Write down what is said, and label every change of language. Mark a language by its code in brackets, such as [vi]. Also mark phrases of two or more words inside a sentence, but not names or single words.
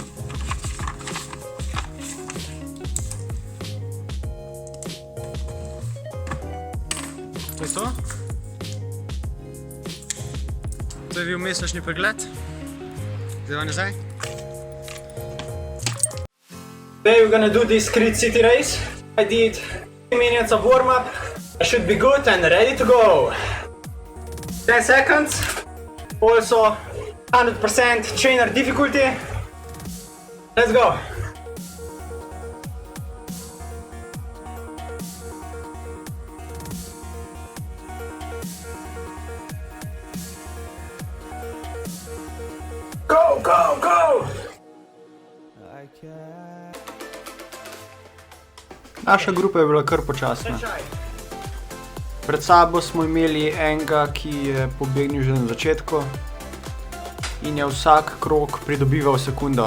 [sl] To je to. To je bil mesečni pregled. Zdaj pa nazaj. [en] Today we're gonna do this Creed City race. I did 3 minutes of warm-up. I should be good and ready to go. 10 seconds. Also 100% trainer difficulty. Let's go. Go, go, go! [sl] Naša grupa je bila kar počasna. Pred sabo smo imeli enega, ki je pobegnil že na začetku in je vsak krog pridobival sekundo.